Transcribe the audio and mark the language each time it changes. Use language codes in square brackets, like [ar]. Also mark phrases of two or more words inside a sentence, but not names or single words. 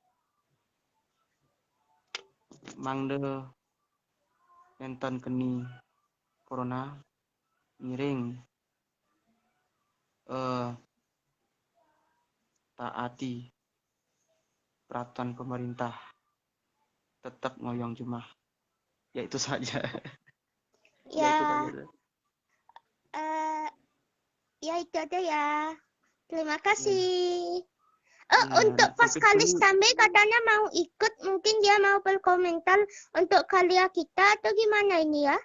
[ban] Mangde enten keni corona miring taati peraturan pemerintah, tetap ngoyong jumah. [id] Ya itu saja. Ya itu Ya, saja. ya itu aja ya. Terima Ya. kasih. Ya, Untuk nak pas sampai kali dulu. sampai katanya mau ikut, mungkin dia mau berkomentar untuk karya kita atau gimana ini ya?